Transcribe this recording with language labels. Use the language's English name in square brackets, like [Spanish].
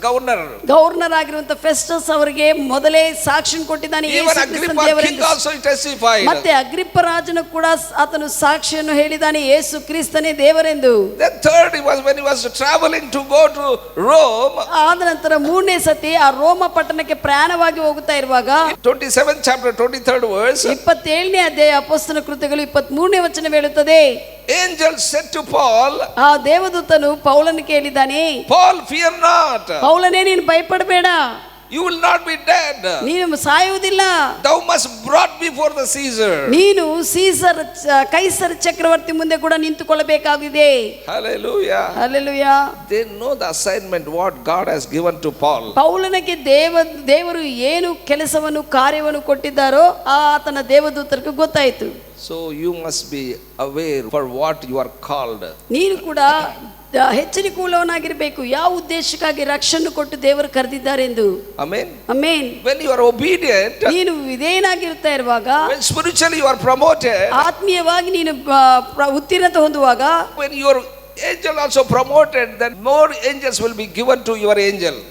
[Kannada] Governor ಆಗಿರುವಂತ ಫೆಸ್ಟಸ್ ಅವರಿಗೆ ಮೊದಲೇ ಸಾಕ್ಷಿ ಕೊಟ್ಟಿದ್ದಾನೆ, [English] even Agrippa king also he testified. [Kannada] ಮತ್ತೆ ಅಗ್ರಿಪ್ಪ ರಾಜನು ಕೂಡ ಆತನು ಸಾಕ್ಷಿಯನ್ನು ಹೇಳಿದ್ದಾನೆ, ಯೇಸು ಕ್ರಿಸ್ತನೇ ದೇವರೆಂದು. [English] Then third, when he was traveling to go to Rome, [Kannada] ಆದ ನಂತರ ಮೂರನೇ ಸತಿ ಆ ರೋಮ ಪಟ್ಟಣಕ್ಕೆ ಪ್ರಯಾಣವಾಗಿ ಹೋಗುತ್ತಾ ಇರುವಾಗ [English] 27th chapter 23rd verse, [Kannada] 27ನೇ ಅಧ್ಯಾಯ ಅಪೊಸ್ತಲರ ಕೃತ್ಯಗಳು 23ನೇ ವಚನ ಹೇಳುತ್ತದೆ, [English] angel said to Paul, [Kannada] ಆ ದೇವದೂತನು ಪೌಲನಿಗೆ ಹೇಳಿದ್ದಾನೆ, [English] Paul, fear not, [Kannada] ಪೌಲನೇ ನೀನು ಭಯಪಡಬೇಡ, [English] you will not be dead, [Kannada] ನೀನು ಸಾಯುವುದಿಲ್ಲ, [English] thou must brought before the Caesar. [Kannada] ನೀನು ಕೈಸರ್ ಚಕ್ರವರ್ತಿ ಮುಂದೆ ಕೂಡ ನಿಂತುಕೊಳ್ಳಬೇಕಾಗಿದೆ. [English] Hallelujah. [Kannada] Hallelujah. [English] They know the assignment what God has given to Paul. [Kannada] ಪೌಲನಿಗೆ ದೇವರು ಏನು ಕೆಲಸವನ್ನು ಕಾರ್ಯವನ್ನು ಕೊಟ್ಟಿದ್ದಾರೋ ಆತನ ದೇವದೂತರಿಗೆ ಗೊತ್ತಾಯಿತು. [English] So you must be aware for what you are called. [Kannada] ನೀನು ಕೂಡ ಎಚ್ಚರಿಕೆಯುಳ್ಳವನಾಗಿರಬೇಕು, ಯಾವ ಉದ್ದೇಶಕ್ಕಾಗಿ ರಕ್ಷಣೆ ಕೊಟ್ಟು ದೇವರು ಕರೆದಿದ್ದಾರೆ ಎಂದು. [English] Amen. [Kannada] Amen. [English] When you are obedient, [Kannada] ನೀನು ವಿಧೇಯನಾಗಿರುತ್ತಾ ಇರುವಾಗ, [English] when spiritually you are promoted, [Kannada] ಆತ್ಮೀಯವಾಗಿ ನೀನು ಉತ್ತೀರ್ಣತೆ ಹೊಂದುವಾಗ, [English] when your angel also promoted, then more angels will be given to your angel.